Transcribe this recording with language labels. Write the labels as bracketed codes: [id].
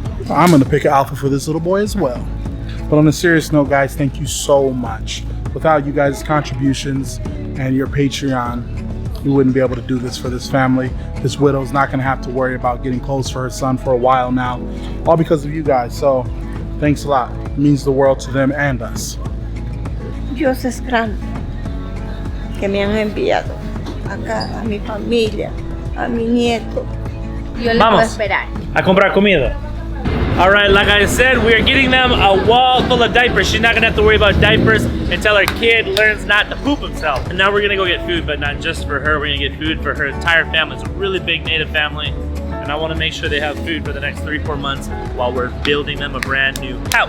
[en] I'm gonna pick an outfit for this little boy as well. But on a serious note, guys, thank you so much. Without you guys' contributions and your Patreon, we wouldn't be able to do this for this family. This widow's not gonna have to worry about getting clothes for her son for a while now, all because of you guys. So thanks a lot. It means the world to them and us. [es] Dios es grande, que me han enviado acá a mi familia, a mi nieto. Yo le Vamos. puedo esperar. A comprar comida. [en] All right, like I said, we are getting them a wall full of diapers. She's not gonna have to worry about diapers until her kid learns not to poop himself. And now we're gonna go get food, but not just for her. We're gonna get food for her entire family. It's a really big Native family. And I wanna make sure they have food for the next 3-4 months while we're building them a brand new house.